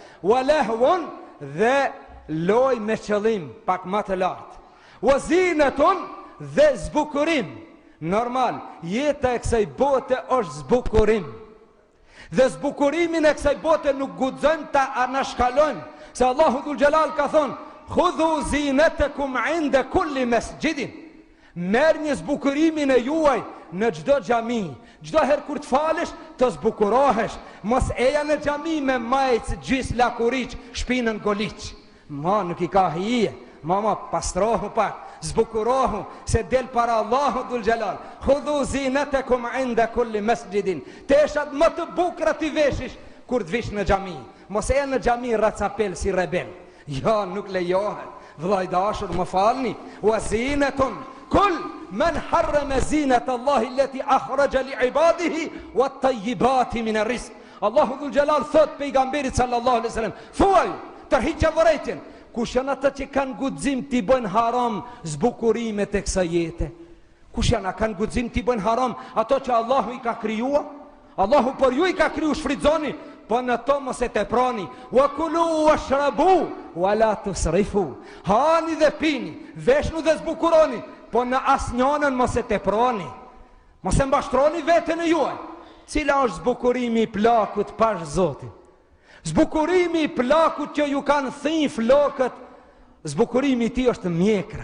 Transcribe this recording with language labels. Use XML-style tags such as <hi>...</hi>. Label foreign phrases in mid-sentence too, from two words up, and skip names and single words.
<ar>ولهو</ar> <sq>dhe loj me qëllim pak më të lartë.</sq> <ar>وزينة</ar> <sq>dhe zbukurim. Normal, jeta e kësaj bote është zbukurim. Dhe zbukurimin e kësaj bote nuk guxojmë ta anashkalojmë, se Allahu dhul Xhelal ka thonë:</sq> <ar>"خذوا زينتكم عند كل مسجد."</ar> <sq>Merrni zbukurimin e juaj në çdo xhami. Çdo herë kur të falesh, të zbukurohesh. Mos eja në xhami me majc gjys lakuriç, shpinën goliç. Ma nuk i ka hije. Mama, pastrohu pak, zbukurohu, se del para Allahu dhul gjelal.</sq> <ar>خذوا زينتكم عند كل مسجد.</ar> <sq>Teshat më të bukra t'i veshish kur t'vish në xhami. Mos e në xhami racapel si rebel. Ja, nuk lejohet. Vllai dashur, më falni.</sq> <ar>وزينة قل من حرم زينة الله التي أخرج لعباده والطيبات من الرزق.</ar> <sq>Allahu dhul gjelal thot pejgamberit</sq> <ar>صلى الله عليه وسلم,</ar> <sq>thuaj, tërhiqja vërejtjen. Kush janë ata që kanë guxim t'i bëjnë haram zbukurimet e kësaj jete? Kush janë kanë guxim t'i bëjnë haram ato që Allahu i ka krijuar? Allahu për ju i ka kriju, shfrytëzoni, po në to mos e teproni.</sq> <ar>وكلوا واشربوا ولا تسرفوا.</ar> <sq>Hani dhe pini, veshnu dhe zbukuroni, po në asnjënën mos e teproni. Mos e mbashtroni veten e juaj. Cila është zbukurimi i plakut pash Zotin? Zbukurimi i plakut që ju kanë thënë flokët, zbukurimi i tij është mjekra.</sq>